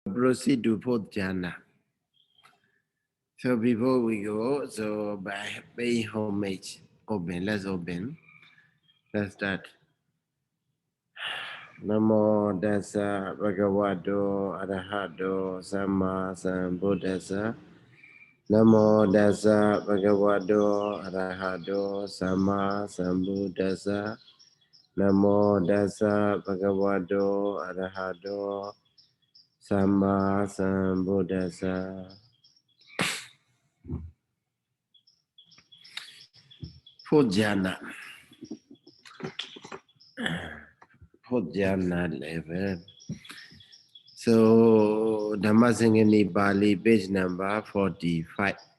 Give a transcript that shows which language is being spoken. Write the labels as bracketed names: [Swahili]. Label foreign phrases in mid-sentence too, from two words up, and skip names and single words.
[English] proceed to fourth jhana. So before we go, so by paying homage, open, let's open. Let's start. [Pali] Namo Dasa Bhagavato Arahato Samma Sambuddhassa. Namo Dasa Bhagavato Arahato Samma Sambuddhassa. Namo Dasa Bhagavato Arahato Samma Sambuddhassa. [English] Fourth jhana. Fourth jhana level. So Dhammasaṅgaṇīpāḷi, page number 45.